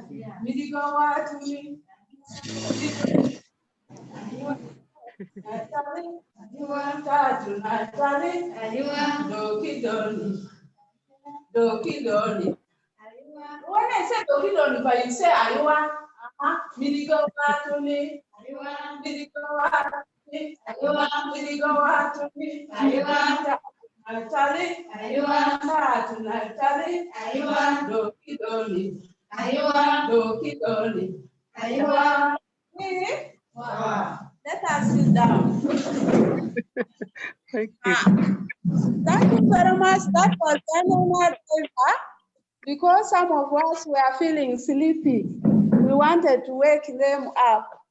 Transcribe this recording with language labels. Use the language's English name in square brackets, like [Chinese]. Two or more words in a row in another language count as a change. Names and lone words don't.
[English] Yeah. When I say doki doni, but you say Ayua, Midigo Batuni, Midigo Batuni, Midigo Batuni, Natali, Natali, doki doni, doki doni, Wow. Let us sit down. Thank you. Thank you very much. That was Daniel. Because some of us were feeling sleepy, we wanted to wake them up.